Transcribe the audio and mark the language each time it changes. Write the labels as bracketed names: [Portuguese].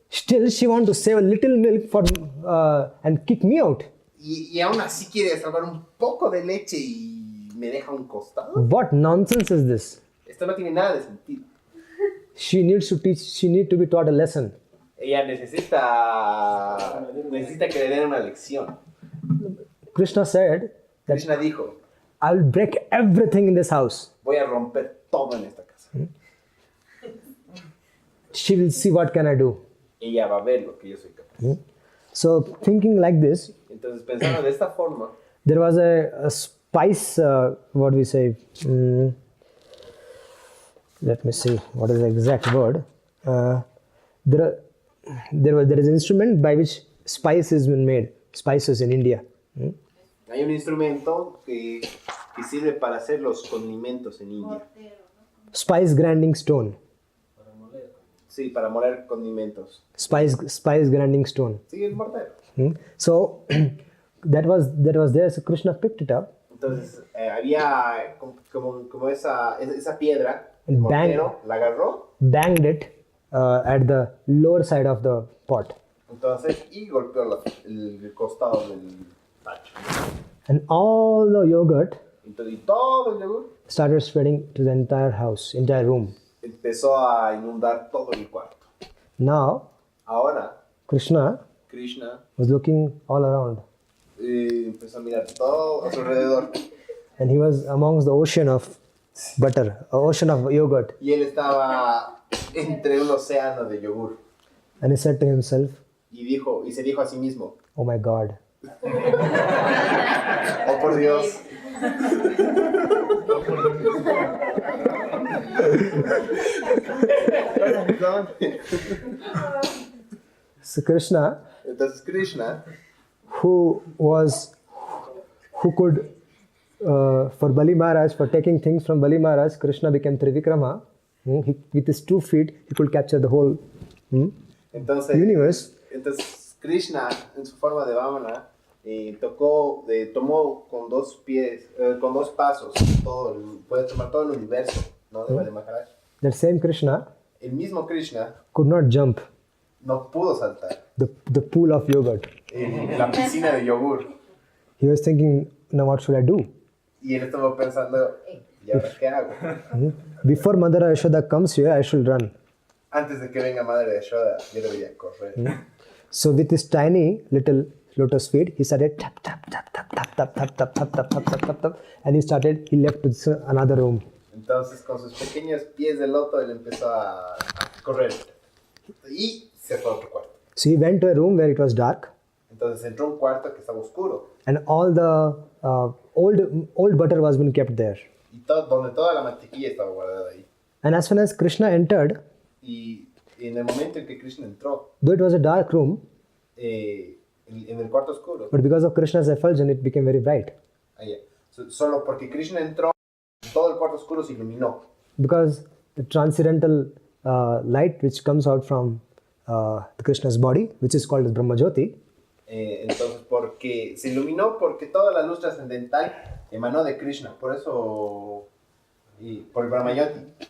[English] Still, she wants to save a little milk and kick me out. [Spanish] Y aún así quiere salvar un poco de leche y me deja a un costado. [English] What nonsense is this? [Spanish] Esto no tiene nada de sentido. [English] She needs to be taught a lesson. [Spanish] Ella necesita que le den una lección. [English] Krishna said that [Spanish] Krishna dijo, [English] I'll break everything in this house. [Spanish] voy a romper todo en esta casa. [English] She will see what can I do. [Spanish] Ella va a ver lo que yo soy capaz. [English] So thinking like this, [Spanish] Entonces, pensando de esta forma, [English] there was a spice, what we say, let me see, what is the exact word. There is an instrument by which spice has been made, spices in India. [Spanish] hay un instrumento que sirve para hacer los condimentos en India. [English] Spice grinding stone. [Spanish] Sí, para moler condimentos. [English] Spice grinding stone. [Spanish] Sí, el mortero. [English] So that was there. So Krishna picked it up. [Spanish] Entonces, había como esa piedra, el [English] And bang. [Spanish] mortero, la agarró, [English] Banged it at the lower side of the pot. [Spanish] entonces, y golpeó el costado del tacho. [English] And all the yogurt [Spanish] Entonces, y todo el yogur [English] started spreading to the entire house, entire room. [Spanish] empezó a inundar todo el cuarto. [English] Now, [Spanish] Ahora, [English] Krishna [Spanish] Krishna [English] was looking all around. [Spanish] empezó a mirar todo a su alrededor. [English] And he was amongst the ocean of butter, ocean of yogurt. [Spanish] Y él estaba entre un océano de yogur. [English] And he said to himself, [Spanish] Y se dijo a sí mismo, [English] oh my God. [Spanish] oh por Dios. [English] So Krishna, [Spanish] Entonces Krishna, [English] who could, for Bali Maharaj, for taking things from Bali Maharaj, Krishna became Trivikrama. With his 2 feet, he could capture the whole universe. [Spanish] Entonces Krishna, en su forma de Vamana, tomó con 2 pies, con 2 pasos, puede tomar todo el universo, ¿no? De Bali Maharaj. [English] That same Krishna, [Spanish] el mismo Krishna, [English] could not jump [Spanish] no pudo saltar [English] the pool of yogurt. [Spanish] La piscina de yogur. [English] He was thinking, now what should I do? [Spanish] Y él estuvo pensando, ¿y ahora qué hago? [English] Before Mother Yashoda comes here, I should run. [Spanish] Antes de que venga Madre Yashoda, yo debería correr. [English] So with his tiny little lotus feet, he started tap tap tap tap tap tap tap tap tap tap tap tap tap tap, and he left to another room. [Spanish] Entonces con sus pequeños pies de loto él empezó a correr y se fue a otro cuarto. [English] So he went to a room where it was dark. [Spanish] Entonces entró a un cuarto que estaba oscuro. [English] And all the old butter was being kept there. [Spanish] Y donde toda la mantequilla estaba guardada ahí. [English] And as soon as Krishna entered, [Spanish] y en el momento en que Krishna entró, [English] though it was a dark room, [Spanish] en el cuarto oscuro, [English] but because of Krishna's effulgence, it became very bright. [Spanish] Solo porque Krishna entró, todo el cuarto oscuro se iluminó. [English] Because the transcendental light which comes out from Krishna's body, which is called as Brahmajyoti, [Spanish] entonces porque se iluminó porque toda la luz trascendental emanó de Krishna, por eso por el Brahmayoti.